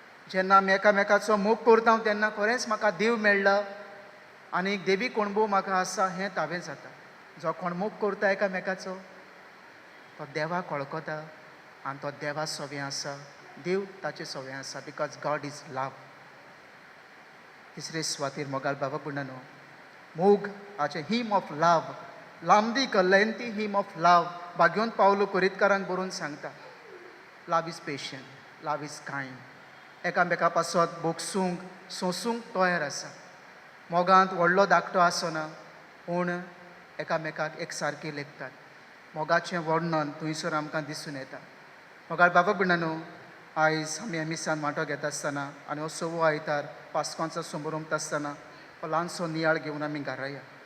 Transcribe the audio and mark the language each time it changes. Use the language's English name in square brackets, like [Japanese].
[Goan Konkani] जेन्ना आमी एकामेकाचो मोग करता तेन्ना खरेंच म्हाका देव मेळ्ळा आनी देवी कोणबो म्हाका आसा हें तावें जाता. जो कोण मोग करता एकामेकाचो तो देवाक वळखता आनी तो देवा सवें आसा, देव ताचे सवें आसा, [English] Because God is love. [Goan Konkani] तिसरे सुवातेर मोगाळ बाबा भयणानो, मोग हाचे him of love, लांबदीक [English] lengthy hymn of love [Goan Konkani] भाग्योन पावलो कोरीतकारांक बरोवन सांगता. [English] Love is patient, love is kind. [Goan Konkani] एकामेका पासत बोगसूंक, सोंसूंक तयार आसा. मोगांत व्हडलो धाकटो आसना, पूण एकामेकाक एक सारके लेखतात. मोगाचें वर्णन थंयसर आमकां दिसून येता. मोगाळ बाबा भयणानो, आयज आमी एमिसान वांटो घेता आसतना आनी हो सवो आयतार पास्कोंचो समारंभ आसतना हो ल्हानसो नियाळ घेवन आमी घरा या.